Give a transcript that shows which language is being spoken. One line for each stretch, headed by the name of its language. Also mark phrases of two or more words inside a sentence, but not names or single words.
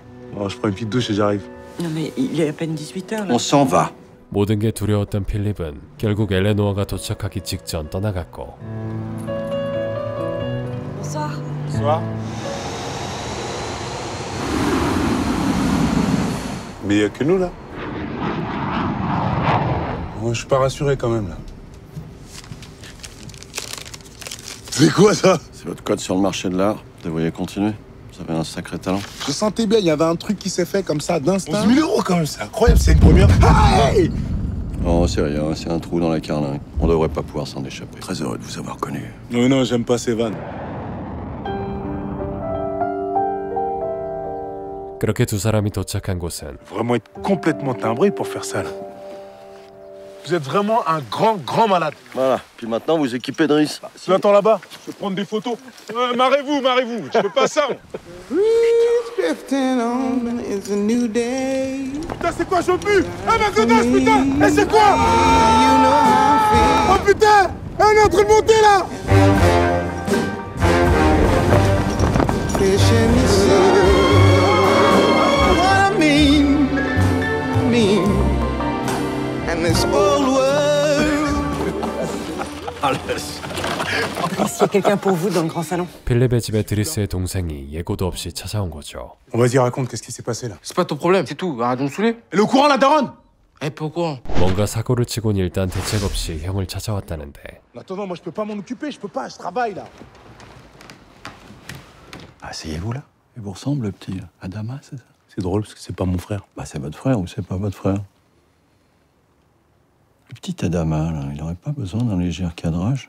French: Oh, je prends une petite douche et j'arrive. Non mais il est à peine 18h là. On s'en va.
Korean: 모든 게 두려웠던 필립은 결국 엘레노아가 도착하기 직전 떠나갔고
French: Bonsoir. Bonsoir. Mais il n'y a que nous là. Moi, je suis pas rassuré quand même là. C'est quoi ça? C'est votre code sur le marché de l'art. Vous devriez continuer. Vous avez un sacré talent. Je sentais bien, il y avait un truc qui s'est fait comme ça d'instinct. 11 000 € quand même, c'est incroyable, c'est une première. Hey! Oh, c'est rien, c'est un trou dans la carlingue. On devrait pas pouvoir s'en échapper. Très heureux de vous avoir connu. Non, non, j'aime pas ces vannes.
Korean: 그렇게 두 사람이 도착한 곳은
French: Vraiment être complètement timbré pour faire ça là. Vous êtes vraiment un grand malade. Voilà, puis maintenant vous équipez de Driss. Tu l'attends là-bas, je vais prendre des photos. Marrez-vous, je fais pas ça. Putain, c'est quoi, j'en pue? Ah, ma godasse, putain! Eh, c'est quoi? Oh putain! On est en train de monter là! Est-ce qu'il y a quelqu'un pour vous dans le grand salon?
Korean: 필립의 집에 드리스의 동생이 예고도 없이 찾아온 거죠.
French: Vas-y, raconte, qu'est-ce qui s'est passé là? C'est pas ton problème, c'est tout. Arrête de me saouler. Elle est au courant, la daronne? Eh, pourquoi?
Korean: 뭔가 사고를 치곤 일단 대책 없이 형을 찾아왔다는데
French: Attends, moi je peux pas m'en occuper, je peux pas, je travaille là. Asseyez-vous là. Il vous ressemble, le petit Adama, c'est ça? C'est drôle parce que c'est pas mon frère. Bah, c'est votre frère ou c'est pas votre frère? Le petit Adama, là, il aurait pas besoin d'un léger recadrage?